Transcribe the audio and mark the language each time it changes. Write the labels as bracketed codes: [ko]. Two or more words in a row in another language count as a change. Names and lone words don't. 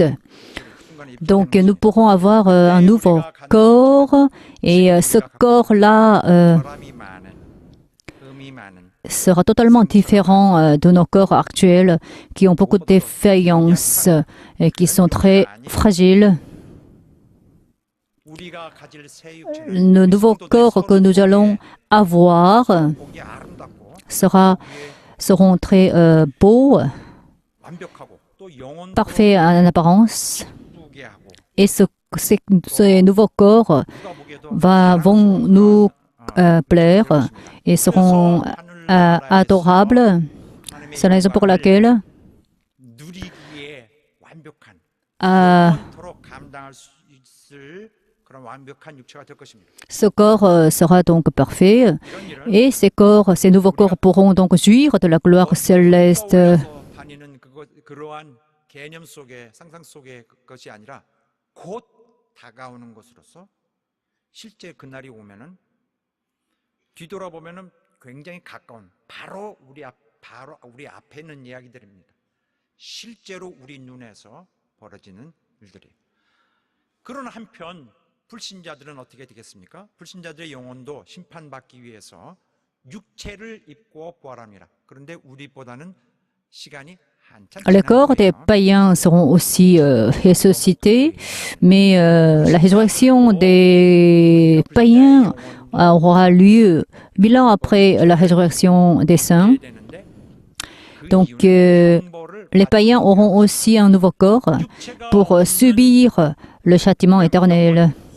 [fr] Donc nous pourrons avoir un nouveau corps et ce corps-là [ko] 사람이 많은 의미 많은 [fr] sera totalement différent de nos corps actuels qui ont beaucoup de défaillances et qui sont très fragiles. [ko] 우리가 가질 새 육체는 [fr] Le nouveau corps que nous allons avoir [ko] 보기 아름답고 [fr] seront très beaux, [ko] 완벽하고 또 영혼도 [fr] parfaits en apparence. [ko] 예쁘게 하고 [fr] Et ces nouveaux corps [ko] 누가 보기에도 [fr] vont nous plaire et seront adorables. C'est la raison pour laquelle [ko] 누리기에 완벽한 euh, 영원토록 감당할 수 있을 그런 완벽한 육체가 될 것입니다. [fr] ce corps sera donc parfait [ko] 이런 일은 [fr] et ces nouveaux corps pourront donc jouir de la gloire céleste. [ko] 떠올려서 다니는 그러한 개념 속의 상상 속의 것이 아니라 곧 다가오는 것으로서 실제 그날이 오면은 뒤돌아보면은 굉장히 가까운 바로 우리 앞에 있는 이야기들입니다. 실제로 우리 눈에서 벌어지는 일들이. 그러나 한편 불신자들은 어떻게 되겠습니까? 불신자들의 영혼도 심판받기 위해서 육체를 입고 부활합니다. 그런데 우리보다는 시간이 한참 [fr] Les corps des païens seront aussi ressuscités, mais la résurrection des païens aura lieu 1000 ans après la résurrection des saints. Donc, les païens auront aussi un nouveau corps pour subir le châtiment éternel.